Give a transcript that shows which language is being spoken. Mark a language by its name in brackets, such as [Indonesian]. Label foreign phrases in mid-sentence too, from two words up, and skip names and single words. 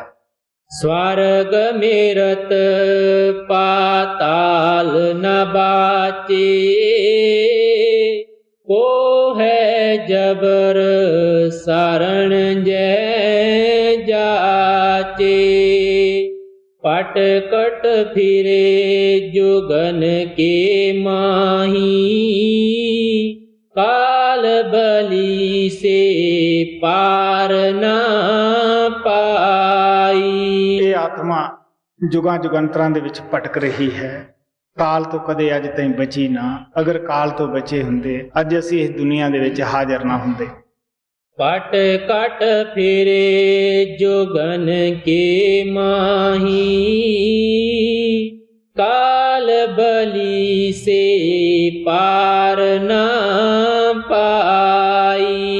[Punjabi] ਸਵਰਗ ਮਿਰਤ ਪਾਤਾਲ ਨ ਬਾਚੇ, ਉਹ ਹੈ ਜਬਰ ਸਰਣ ਜੈ ਜਾਚੇ। [Hindi] पट कट फिरे जुगन के माही, काल बली से पार न पाई। [Punjabi] ਇਹ ਆਤਮਾ ਜੁਗਾਂ ਜੁਗੰਤਰਾਂ ਦੇ ਵਿੱਚ ਭਟਕ ਰਹੀ ਹੈ, ਕਾਲ ਤੋਂ ਕਦੇ ਅੱਜ ਤਾਈਂ ਬਚੀ ਨਾ। ਅਗਰ ਕਾਲ ਤੋਂ ਬਚੇ ਹੁੰਦੇ ਅੱਜ ਅਸੀਂ ਇਸ ਦੁਨੀਆ ਦੇ ਵਿੱਚ ਹਾਜ਼ਰ ਨਾ ਹੁੰਦੇ। [Hindi] पट कट फिरे जुगन के माही, काल बली से पार न पाई।